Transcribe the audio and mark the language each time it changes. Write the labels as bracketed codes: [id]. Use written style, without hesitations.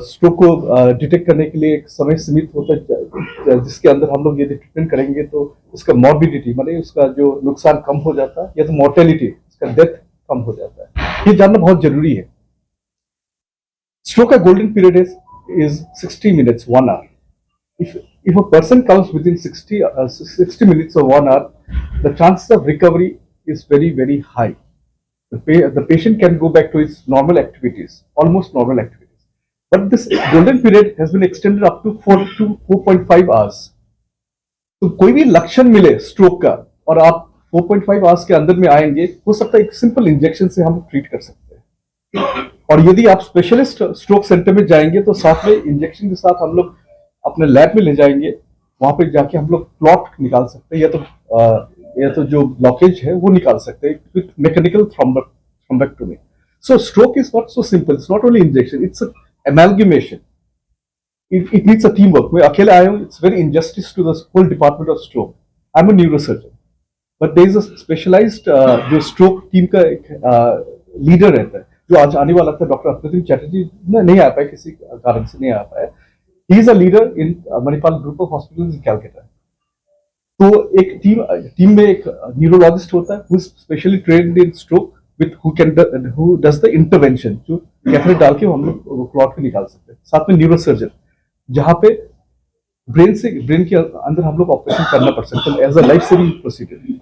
[hi] Stroke को detect करने के लिए एक समय सीमित होता है जिसके अंदर हम लोग यदि ट्रीटमेंट करेंगे तो उसका मॉर्बिडिटी माने उसका जो नुकसान कम हो जाता है या तो मॉर्टेलिटी उसका डेथ कम हो जाता है। ये जानना बहुत जरूरी है। [en] Stroke का golden period is 60 minutes 1 hour। if a person comes within 60 minutes or 1 hour, the chances of recovery is very very high। the patient can go back to its normal activities, almost normal activities। But this golden period has been extended up to 4 to 4.5 hours। [hi] तो कोई भी लक्षण मिले stroke का और आप 4.5 hours के अंदर में आएंगे, हो सकता है एक सिंपल इंजेक्शन से हम ट्रीट कर सकते हैं। और यदि आप स्पेशलिस्ट स्ट्रोक सेंटर में जाएंगे तो साथ में इंजेक्शन के साथ हम लोग अपने लैब में ले जाएंगे, वहां पे जाके हम लोग क्लॉट निकाल सकते हैं या तो जो ब्लॉकेज है वो निकाल सकते हैं with mechanical thrombectomy. [en] So stroke is not so simple, it's not only injection, it's amalgamation। It needs a teamwork। [hi] मैं अकेले आया हूँ, [en] it's very injustice to the whole department of stroke। I'm a neurosurgeon, but there is a specialized [hi] जो stroke team का एक leader रहता है जो आज आने वाला था, डॉक्टर अप्रतिम चैटर्जी नहीं आ पाए, किसी कारण से नहीं आ पाए। [en] He is a leader in Manipal group of hospitals in Calcutta। [hi] तो एक टीम में एक न्यूरोलॉजिस्ट होता है [en] who is specially trained in stroke with who does the intervention, [hi] जो कैथेटर डाल के हम लोग क्लॉट को निकाल सकते हैं। साथ में न्यूरोसर्जन जहां पे ब्रेन के अंदर हम लोग ऑपरेशन करना पड़ सकता है as a life saving procedure.